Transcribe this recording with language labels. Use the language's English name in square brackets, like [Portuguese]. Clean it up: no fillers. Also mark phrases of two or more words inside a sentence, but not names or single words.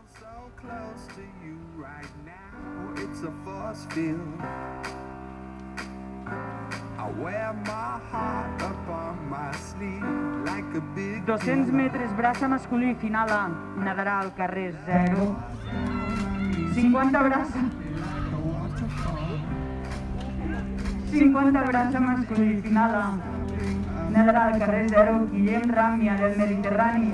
[English] so close to you right now. It's a force field. I wear my heart up on my sleeve like a big [Catalan] 200 metres braça masculí final A. Nadarà al carrer 0. 50 braça. 50 braça masculí final A. Nadarà al carrer 0. Guillem Ràmia del Mediterrani.